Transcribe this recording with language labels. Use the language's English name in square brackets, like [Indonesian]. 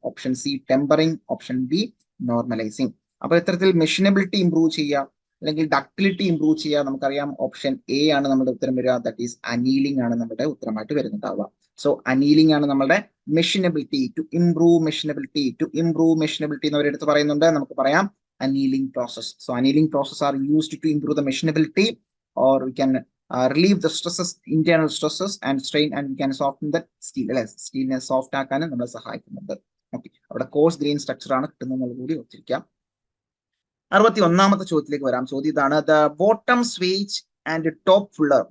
[Malayalam] Option C tempering. Option B normalising. അപ്പൊ ഇത്തരത്തിൽ മെഷീനബിലിറ്റി improve ചെയ്യുക അല്ലെങ്കിൽ ഡക്ടിലിറ്റി ഇംപ്രൂവ് ചെയ്യുക, നമുക്കറിയാം ഓപ്ഷൻ എ ആണ് നമ്മുടെ ഉത്തരം വരിക. [English] that is [Malayalam] അനീലിംഗ് ആണ് നമ്മുടെ ഉത്തരമായിട്ട് വരുന്നുണ്ടാവുക. സോ അനീലിംഗ് ആണ് നമ്മുടെ മെഷീനബിലിറ്റി. [English] to improve machinability, to improve machinability [Malayalam] എന്ന് അവരെടുത്ത് പറയുന്നുണ്ട്. നമുക്ക് പറയാം annealing process. [English] So annealing process are used to improve the machinability, or we can relieve the stresses, internal stresses and strain, and we can soften the steel. [Malayalam] അല്ലെ, സ്റ്റീലിനെ soft ആക്കാനും നമ്മളെ സഹായിക്കുന്നുണ്ട്. Okay, അവിടെ കോഴ്സ് ഗ്രെയിൻ സ്ട്രക്ചർ ആണ് കിട്ടുന്നത് കൂടി ഓർത്തിരിക്കാം. 61ാമത്തെ ചോദ്യത്തിലേക്ക് വരാം. ചോദ്യം ഇതാണ്: [English] The bottom swage and top fuller.